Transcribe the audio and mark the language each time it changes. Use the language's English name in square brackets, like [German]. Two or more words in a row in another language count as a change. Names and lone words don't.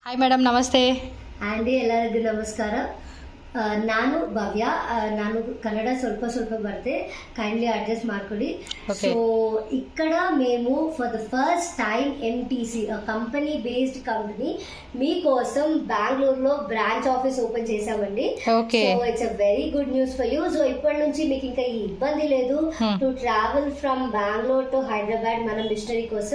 [Kannada] ಹಾಯ್ ಮೇಡಮ್, ನಮಸ್ತೆ. ಆ್ಯಂಡಿ ಎಲ್ಲರಿಗೂ ನಮಸ್ಕಾರ. ನಾನು ಭವ್ಯ. ನಾನು ಕನ್ನಡ ಸ್ವಲ್ಪ ಬರುತ್ತೆ, [English] kindly adjust [Kannada] ಮಾಡ್ಕೊಳ್ಳಿ. [Telugu] ಸೊ ఇక్కడ మేము [English] for the first time [Telugu] ఎంటీసీ [English] company based company [Telugu] మీకోసం బెంగళూరులో [English] branch office open [Telugu] చేసామండి. [English] so it's a very good news for you. [Telugu] సో ఇప్పటి నుంచి మీకు ఇంకా ఈ ఇబ్బంది లేదు [English] to travel from Bengaluru to Hyderabad [Telugu] మన మిషనరీ కోసం.